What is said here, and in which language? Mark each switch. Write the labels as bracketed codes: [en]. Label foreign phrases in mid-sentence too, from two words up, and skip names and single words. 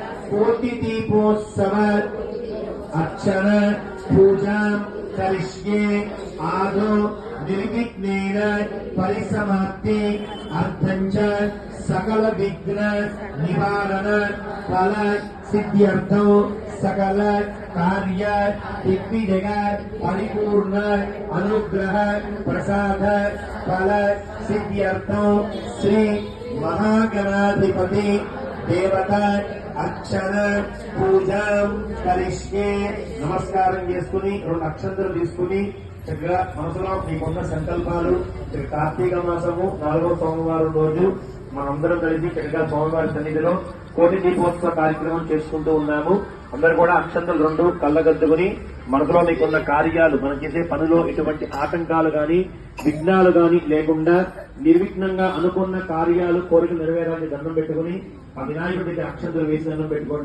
[sa] कोटिदीपोत्सव अर्चन पूजा करिष्ये आदौ निर्विघ्नेन परिसमाप्ति अर्थञ्च सकल विघ्न निवारण फल सिद्ध्यर्थं सकल कार्य दिग्विजय परिपूर्ण अनुग्रह प्रसाद फल सिद्ध्यर्थं श्री महागणाधिपति देवता अर्चन पूजा करिष्ये नमस्कारं [te] చేసుకుని రెండు అక్షంతలు తీసుకుని చక్కగా మనసులో మీకున్న సంకల్పాలు కార్తీక మాసము 4వ సోమవారం రోజు మనందరం కలిసి చక్కగా సోమవారి సన్నిధిలో కోటి దీపోత్సవ కార్యక్రమం చేసుకుంటూ ఉన్నాము. అందరూ కూడా అక్షంతలు 2 కళ్ళగద్దుకుని మనసులో మీకున్న కార్యాలు మనం చేసే పనిలో ఎటువంటి ఆటంకాలు గాని విఘ్నాలు గాని లేకుండా నిర్విఘ్నంగా అనుకున్న కార్యాలు కోరిక నెరవేరాలని దండం పెట్టుకుని ఆ వినాయకుడికి అక్షంతలు వేసి దండం పెట్టుకోండి.